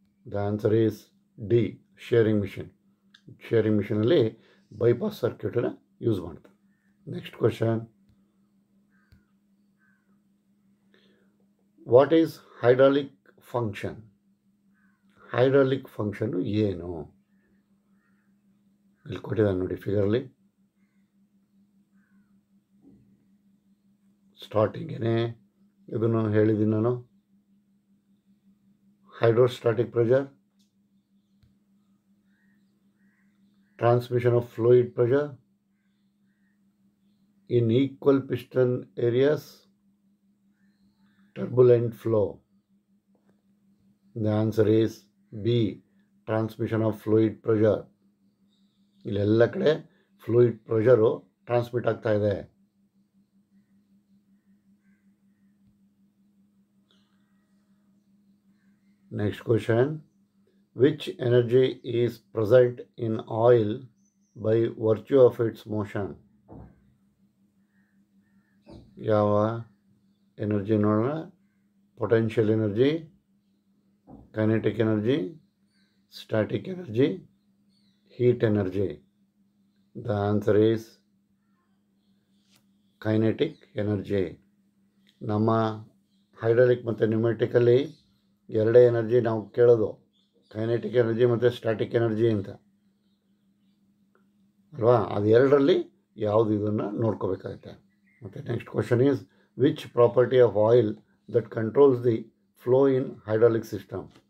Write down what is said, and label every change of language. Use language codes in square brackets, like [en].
[en] The answer is D, shearing machine. Shearing machine [kn] ಅಲ್ಲಿ bypass circuit use ಮಾಡ್ತಾರೆ. [en] Next question, what is hydraulic function? [kn] Hydraulic function ಏನು? ಇಲ್ಲಿ ಕೊಟ್ಟಿದ್ದಾನೆ ನೋಡಿ ಫಿಗರಲ್ಲಿ. ಸ್ಟಾರ್ಟಿಂಗೇನೆ ಇದನ್ನು ಹೇಳಿದ್ದೀನಿ ನಾನು. [en] Hydrostatic pressure, transmission of fluid pressure in equal piston areas, turbulent flow. The answer is B, transmission of fluid pressure. [kn] ಇಲ್ಲೆಲ್ಲ ಕಡೆ ಫ್ಲೂಯಿಡ್ ಪ್ರೆಷರು ಟ್ರಾನ್ಸ್ಮಿಟ್ ಆಗ್ತಾ ಇದೆ. [en] Next question, which energy is present in oil by virtue of its motion? [kn] ಯಾವ energy ನೋಡೋಣ? [en] Potential energy, kinetic energy, static energy, heat energy. The answer is kinetic energy. [kn] ನಮ್ಮ hydraulic ಮತ್ತು ನ್ಯೂಮೆಟಿಕಲ್ಲಿ ಎರಡೇ energy ನಾವು ಕೇಳೋದು, kinetic energy ಮತ್ತು static energy ಅಂತ ಅಲ್ವಾ? ಅದು ಎರಡರಲ್ಲಿ ಯಾವುದು ಇದನ್ನು ನೋಡ್ಕೋಬೇಕಾಗುತ್ತೆ. ಮತ್ತು next [en] Question is, which property of oil that controls the flow in hydraulic system?